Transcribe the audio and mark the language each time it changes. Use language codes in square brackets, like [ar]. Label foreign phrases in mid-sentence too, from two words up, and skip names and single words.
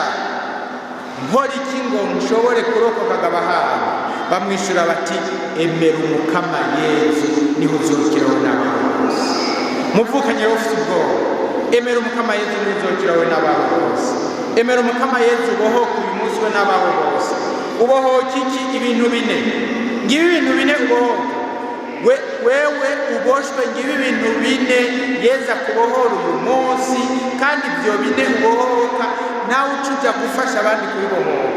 [rn] Nkora iki ngo nshobore kurokoka abahaye? Bamwishyura bati emera Umukama Yezu niho uzokiraho n'abawe bose. Muvukanye ufite ubwoba, emera Umukama Yezu niho uzokiraho n'abawe bose. Emera Umukama Yezu ubohoke uyu munsi we n'abawe bose. Ubohoke iki? Ibintu bine. Ngibi ibintu bine ubohoke. Wewe uboshwe, ngibi ibintu bine Yezu akubohora uyu munsi, kandi ibyo bine ubohoka nawe ucuja gufasha abandi kubibohoka.